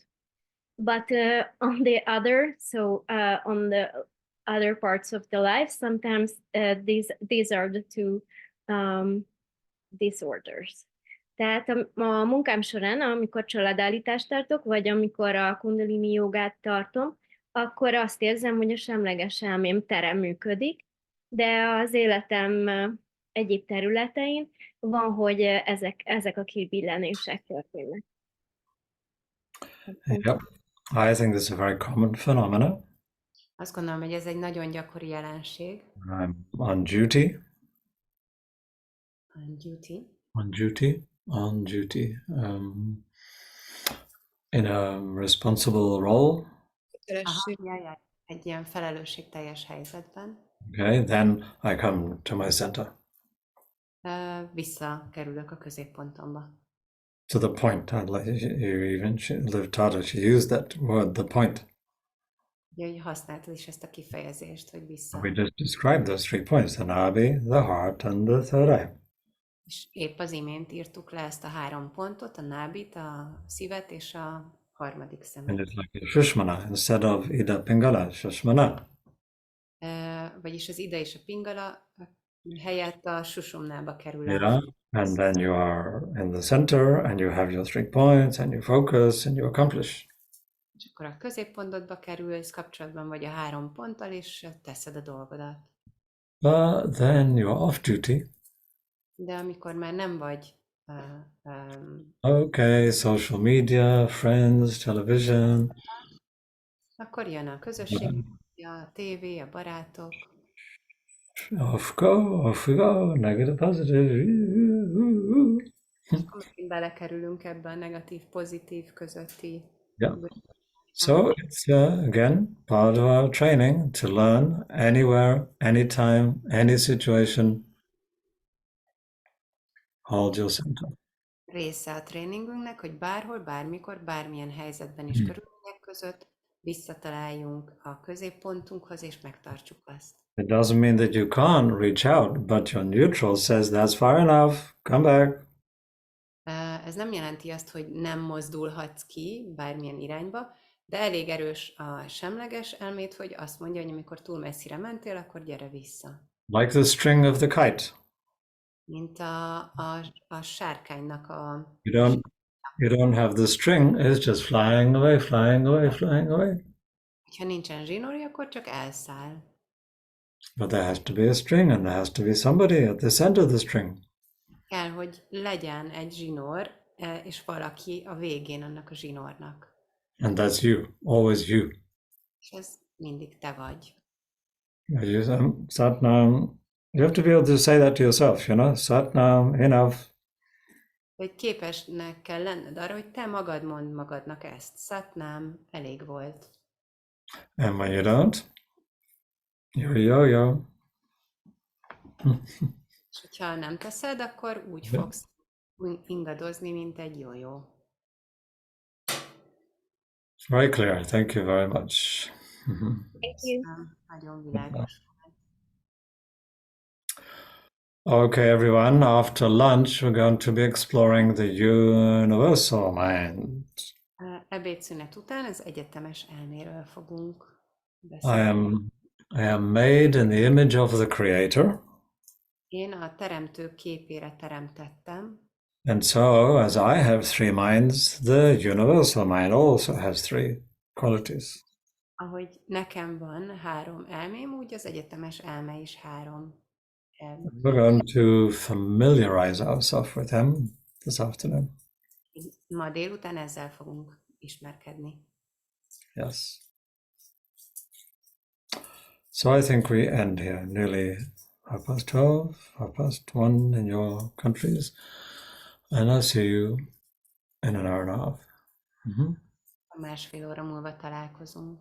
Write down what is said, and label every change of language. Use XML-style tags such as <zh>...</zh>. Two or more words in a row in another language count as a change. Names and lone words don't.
<en>But on the other, on the other parts of the life, sometimes these are the two disorders.</en> <hu>Tehát a munkám során, amikor családállítást tartok, vagy amikor a kundalini jogát tartom, akkor azt érzem, hogy a semleges elmém tere működik, de az életem egyéb területein van, hogy ezek a kibillenések történnek.</hu> <en>Yep. I think this is a very common phenomenon.</en> <hu>Azt gondolom, hogy ez egy nagyon gyakori jelenség.</hu> <en>I'm on duty, On duty. in a responsible role.</en> <hu>Aha, jaj. Egy ilyen felelősségteljes helyzetben.</hu> <en>Okay, then I come to my center,</en> <hu>Visszakerülök a középpontomba.</hu> <en>to the point. I like you even Liv Tata, she used that word, the point.</en> <hu>Ugye, hogy használtad is ezt a kifejezést, hogy vissza.</hu> <en>We just described those 3 points: the nabi, the heart, and the third eye.</en> <hu>És épp az imént írtuk le ezt a 3 pontot, a nábit, a szívet és a harmadik</hu> <en>And</en> <hu>szemet.</hu> <en>it's like a Shushmana instead of Ida Pingala, Shushmana.</en> <hu>Vagyis az ida és a pingala helyett a susumnába kerül el.</hu> <en>Yeah. And then you are in the center and you have your 3 points and you focus and you accomplish.</en> <hu>És akkor a középpontodba kerülsz, kapcsolatban vagy a 3 ponttal, és teszed a dolgodat.</hu> <en>But then you're off duty.</en> <hu>De amikor már nem vagy</hu> <en>Okay, social media, friends, television.</en> <hu>akkor jön a közösség, a tévé, a barátok,</hu> <en>Off we go, negative, positive.</en> <hu>és akkor megint belekerülünk ebbe a negatív-pozitív közötti.</hu> <en>Yeah. So it's again part of our training to learn anywhere, anytime, any situation. Hold your center.</en> <hu>Része a tréningünknek, hogy bárhol, bármikor, bármilyen helyzetben és körülmények között visszataláljunk a középpontunkhoz, és megtartsuk azt.</hu> <en>It doesn't mean that you can't reach out, but your neutral says that's far enough, come back.</en> <hu>Ez nem jelenti azt, hogy nem mozdulhatsz ki bármilyen irányba, de elég erős a semleges elmét, hogy azt mondja, hogy amikor túl messzire mentél, akkor gyere vissza.</hu> <en>Like the string of the kite.</en> <hu>Mint a sárkánynak a...</hu> <en>You don't have the string, it's just flying away, flying away, flying away.</en> <hu>Ha nincsen zsinórja, akkor csak elszáll.</hu> <en>But there has to be a string and there has to be somebody at the center of the string.</en> <hu>Kell, hogy legyen egy zsinór, és valaki a végén annak a zsinórnak.</hu> <en>And that's you, always you.</en> <hu>És ez mindig te vagy.</hu> <en>Satnam, you have to be able to say that to yourself, Satnam, enough.</en> <hu>Hogy képesnek kell lenned arra, hogy te magad mondd magadnak ezt. Satnam, elég volt.</hu> <en>And when you don't, yo.</en> <hu>És hogyha nem teszed, akkor úgy fogsz ingadozni, mint egy jó-jó.</hu> <en>Very clear. Thank you very much. Thank you.</en> <hu>Nagyon világos.</hu> <en>Okay, everyone, after lunch, we're going to be exploring the universal mind.</en> <hu>Ebédszünet után az egyetemes elméről fogunk</hu> <en>I</en> <hu>beszélni.</hu> <en>am made in the image of the Creator.</en> <hu>Én a teremtő képére teremtettem,</hu> <en>And so, as I have 3 minds, the universal mind also has 3 qualities.</en> <hu>ahogy nekem van 3 elmém, úgy az egyetemes elme is 3 elme.</hu> <en>We're going to familiarize ourselves with them this afternoon.</en> <hu>Ma délután ezzel fogunk ismerkedni.</hu> <en>Yes. So I think we end here, nearly 12:30, 1:30 in your countries. And I'll see you in an hour and a half.</en> <hu>A 1,5 óra múlva találkozunk.</hu>